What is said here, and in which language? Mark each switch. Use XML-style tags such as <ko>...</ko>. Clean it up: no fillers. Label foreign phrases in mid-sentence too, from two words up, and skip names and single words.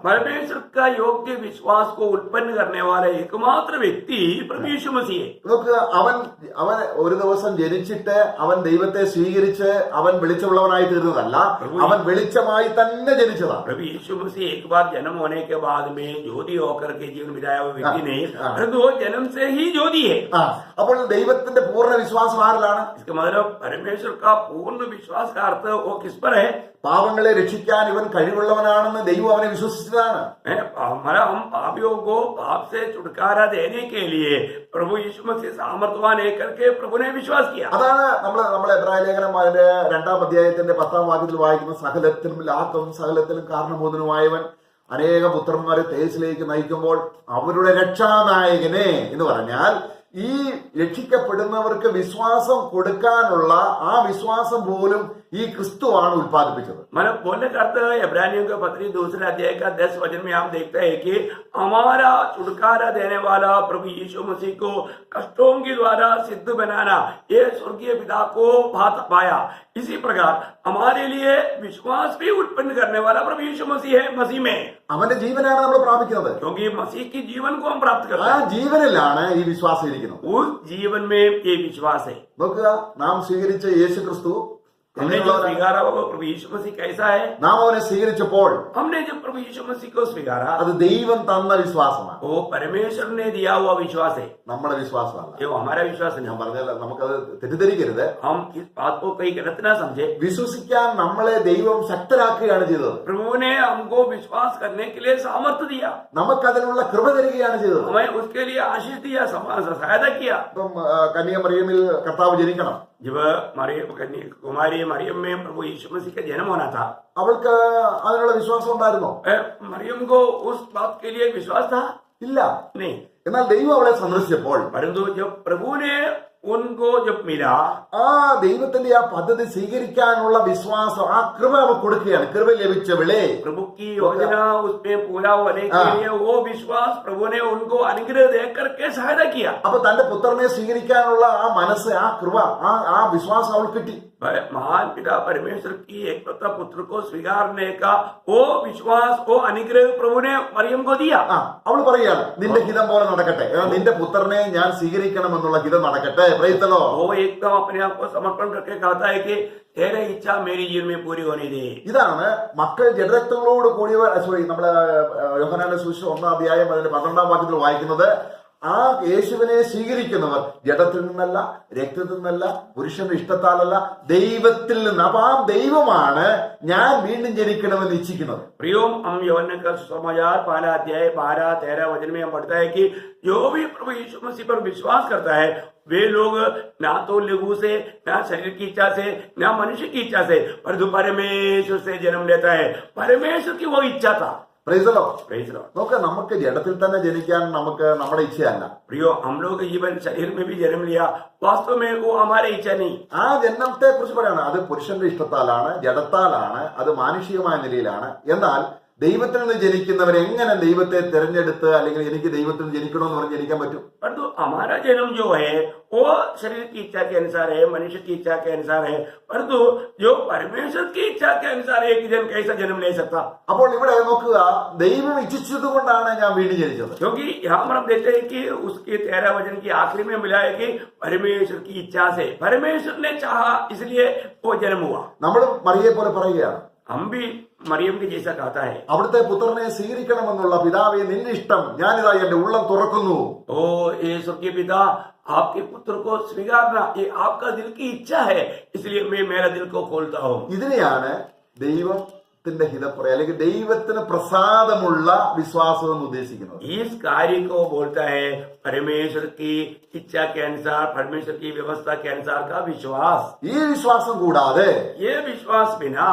<hi>परमेश्वर का योग्य विश्वास को उत्पन्न करने वाला एकमात्र व्यक्ति प्रभु यीशु मसीह है।</hi> <ml>നമുക്ക് അവൻ ഒരു ദിവസം ജനിച്ചിട്ട് അവൻ ദൈവത്തെ സ്വീകരിച്ച് അവൻ വെളിച്ചമുള്ളവനായി തീർന്നതല്ല, അവൻ വെളിച്ചമായി തന്നെ ജനിച്ചതാണ്.</ml> <hi>प्रभु यीशु मसीह एक बार जन्म होने के बाद में ज्योति होकर के जीवन बिताया हुआ व्यक्ति नहीं, परंतु वो जन्म से ही ज्योति है।</hi> <ml>അപ്പോൾ ദൈവത്തിന്റെ പൂർണ്ണ വിശ്വാസം ആരിലാണ്?</ml> <hi>इसका मतलब परमेश्वर का पूर्ण विश्वास का अर्थ वो किस पर है?</hi> <ml>പാപങ്ങളെ രക്ഷിക്കാൻ ഇവൻ കഴിവുള്ളവനാണെന്ന് ദൈവം അവനെ വിശ്വസിച്ചതാണ്.</ml> <hi>हमारा हम पापियों को पाप से छुटकारा देने के लिए प्रभु यीशु मसीह सामर्थ्यवान है करके प्रभु ने विश्वास किया।</hi> <ml>അതാണ് നമ്മൾ എബ്രായ ലേഖനം അതിന്റെ 2-ാം അധ്യായത്തിന്റെ 10-ാം വാക്യത്തിൽ വായിക്കുന്ന സകലത്തിനും ലാഭം സകലത്തിനും കാരണഭൂതനുമായവൻ അനേക പുത്രന്മാരെ തേജസ്സിലേക്ക് നയിക്കുമ്പോൾ അവരുടെ രക്ഷാനായകനെ എന്ന് പറഞ്ഞാൽ ഈ രക്ഷിക്കപ്പെടുന്നവർക്ക് വിശ്വാസം കൊടുക്കാനുള്ള ആ വിശ്വാസം പോലും ഈ ക്രിസ്തുവാണ് ഉത്പാദിപ്പിച്ചത്.</ml> <hi>मतलब बोलने का अर्थ इब्रानियों के पत्री 2 अध्याय का 10 वचन में हम देखते हैं कि हमारा छुटकारा देने वाला प्रभु यीशु मसीह को कष्टों के द्वारा सिद्ध बनाना, ये स्वर्गीय पिता को पाया। इसी प्रकार हमारे लिए विश्वास भी उत्पन्न करने वाला प्रभु यीशु मसीह है। मसीह में</hi> <ml>അവന്റെ ജീവനാണ് നമ്മൾ പ്രാപിക്കുന്നത്.</ml> <hi>क्योंकि मसीह की जीवन को हम प्राप्त करते</hi> <ml>ആ</ml> <hi>हैं,</hi> <ml>ജീവനിലാണ് ഈ വിശ്വാസം ഇരിക്കുന്നത്.</ml> <hi>उस जीवन में ये विश्वास है।</hi> <ml>നോക്കുക, നാം സ്വീകരിച്ച യേശു ക്രിസ്തു</ml> <hi>हमने जो स्वीकारा वो प्रभु यीशु मसीह कैसा है?</hi> <ml>നാം അവനെ സ്വീകരിച്ചപ്പോൾ</ml> <hi>हमने जब प्रभु यीशु मसीह को स्वीकारा,</hi> <ml>അത് ദൈവം തന്ന വിശ്വാസമാണ്,</ml> <hi>वो परमेश्वर ने दिया हुआ विश्वास है,</hi> <ml>നമ്മുടെ വിശ്വാസമല്ല.</ml> <hi>ये वो हमारा विश्वास</hi> <ml>ഞാൻ</ml> <hi>नहीं।</hi> <ml>പറഞ്ഞാൽ നമുക്കത് തെറ്റിദ്ധരിക്കരുത്.</ml> <hi>हम इस बात को कहीं गलत ना समझे।</hi> <ml>വിശ്വസിക്കാൻ നമ്മളെ ദൈവം ശക്തരാക്കുകയാണ് ചെയ്തത്.</ml> <hi>प्रभु ने हमको विश्वास करने के लिए सामर्थ्य दिया,</hi> <ml>നമുക്കതിനുള്ള കൃപ തരികയാണ് ചെയ്തത്.</ml> <hi>हमें उसके लिए आशीष दिया, सहायता किया।</hi> <ml>ഇപ്പം കന്യാമറിയമിൽ കർത്താവ് ജനിക്കണം.</ml> <hi>जब कुमारी मरियम में प्रभु यीशु मसीह का जन्म होना था,</hi> <ml>അവൾക്ക് അതിനുള്ള വിശ്വാസം ഉണ്ടായിരുന്നോ?</ml> <hi>मरियम को उस बात के लिए विश्वास था</hi> <ml>ഇല്ല.</ml> <hi>नहीं,</hi> <ml>എന്നാൽ ദൈവം അവളെ സന്ദർശിച്ചപ്പോൾ</ml> <hi>परंतु जब प्रभु ने उनको जब मिला,</hi> <ml>ആ ദൈവത്തിന്റെ ആ പദ്ധതി സ്വീകരിക്കാനുള്ള വിശ്വാസം, ആ കൃപ അവ കൊടുക്കുകയാണ്. കൃപ ലഭിച്ചവളെ,</ml> <hi>प्रभु की योजना उसमें पूरा होने के लिए वो विश्वास प्रभु ने उनको अनुग्रह दे करके सहायता किया।</hi> <ml>അപ്പൊ തന്റെ പുത്രനെ സ്വീകരിക്കാനുള്ള ആ മനസ്സ്, ആ കൃപ, ആ വിശ്വാസം അവൾ കിട്ടി.</ml> <hi>महान पिता परमेश्वर की एकलौता पुत्र को स्वीकारने का वो विश्वास, वो अनुग्रह प्रभु ने मरियम को दिया।</hi> <ml>അവൾ പറയുകയാണ്, നിന്റെ ഹിതം പോലെ നടക്കട്ടെ, നിന്റെ പുത്രനെ ഞാൻ സ്വീകരിക്കണമെന്നുള്ള ഹിതം നടക്കട്ടെ.</ml> <en>Praise the Lord.</en> <hi>वो एकदम अपने आप को समर्पण करके कहता है कि तेरी इच्छा मेरी जीवन में पूरी होने दे।</hi> <ml>ഇതാണ് മക്കൾ ജഡരക്തങ്ങളോട് കൂടിയവർ. നമ്മള് യോഹന്നാന്റെ സുവിശേഷം 1-ാം അധ്യായം അതിന്റെ 12-ാം വാക്യത്തിൽ വായിക്കുന്നത്, ആ യേശുവിനെ സ്വീകരിക്കുന്നവർ ജഡത്തിൽ നിന്നല്ല, രക്തത്തിൽ നിന്നല്ല, പുരുഷന്റെ ഇഷ്ടത്താലല്ല, ദൈവത്തിൽ നിന്ന്. അപ്പൊ ആ ദൈവമാണ് ഞാൻ വീണ്ടും ജനിക്കണമെന്ന് ഇച്ഛിക്കുന്നത്.</ml> <hi>प्रियोम, हम यूहन्ना का सुसमाचार 12 अध्याय 12-13 वचन में हम पढ़ता है कि जो भी प्रभु यीशु मसीह पर विश्वास करता है वे लोग ना तो लघु से, ना शरीर की इच्छा से, ना मनुष्य की इच्छा से, परंतु परमेश्वर से जन्म लेता है। परमेश्वर की वो इच्छा था।</hi> <en>Praise the Lord. Praise Lord.</en> <ml>നോക്ക്, നമുക്ക് ജഡത്തിൽ തന്നെ ജനിക്കാൻ നമുക്ക് നമ്മുടെ ഇച്ഛയല്ല.</ml> <hi>प्रियो, हम लोग जीवन शरीर में भी जन्म लिया, वास्तव में वो हमारी इच्छा नहीं।</hi> <ml>ആ ജന്മത്തെ കുറിച്ച് പറയണം, അത് പുരുഷന്റെ ഇഷ്ടത്താലാണ്, ജഡത്താലാണ്, അത് മാനുഷികമായ നിലയിലാണ്. എന്നാൽ ദൈവത്തിൽ നിന്ന് ജനിക്കുന്നവർ എങ്ങനെ ദൈവത്തെ തിരഞ്ഞെടുത്ത് അല്ലെങ്കിൽ എനിക്ക് ദൈവത്തിൽ നിന്ന് ജനിക്കണമെന്ന് പറഞ്ഞ് ജനിക്കാൻ പറ്റും?</ml> <hi>परंतु हमारा जन्म जो है वो शरीर की इच्छा के अनुसार है, मनुष्य की इच्छा के अनुसार है, परंतु जो परमेश्वर की इच्छा के अनुसार एक जन कैसा जन्म ले सकता?</hi> <ml>അപ്പോൾ ഇവിടെ നോക്കുക, ദൈവം ഇച്ഛിച്ചത് കൊണ്ടാണ് ഞാൻ വീണ്ടും ജനിച്ചത്.</ml> <hi>क्योंकि यहाँ पर हम देखते हैं कि उसके 13 वचन की आखिरी में मिला है कि परमेश्वर की इच्छा से, परमेश्वर ने चाहा इसलिए वो जन्म हुआ.</hi> <ml>നമ്മൾ മറിയെ പോലെ പറയുകയാണ്,</ml> <hi>हम भी मरियम के जैसा कहता है,</hi> <ml>അവിടുത്തെ പുത്രനെ സ്വീകരിക്കണമെന്നുള്ള പിതാവേ നിന്റെ ഇഷ്ടം, ഞാനിതാ എന്റെ ഉള്ളം തുറക്കുന്നു.</ml> <hi>ओ ये स्वर्गीय पिता, आपके पुत्र को स्वीकारना ये आपका दिल की इच्छा है, इसलिए मैं मेरा दिल को खोलता हूँ.</hi> <ml>ഇതിനെയാണ് ദൈവത്തിന്റെ ഹിതപ്രയ അല്ലെങ്കിൽ ദൈവത്തിന് പ്രസാദമുള്ള വിശ്വാസം എന്ന് ഉദ്ദേശിക്കുന്നത്.</ml> <hi>इस कार्य को बोलता है परमेश्वर की इच्छा के अनुसार, परमेश्वर की व्यवस्था के अनुसार का विश्वास.</hi> <ml>ഈ വിശ്വാസം കൂടാതെ</ml> <hi>ये विश्वास बिना</hi>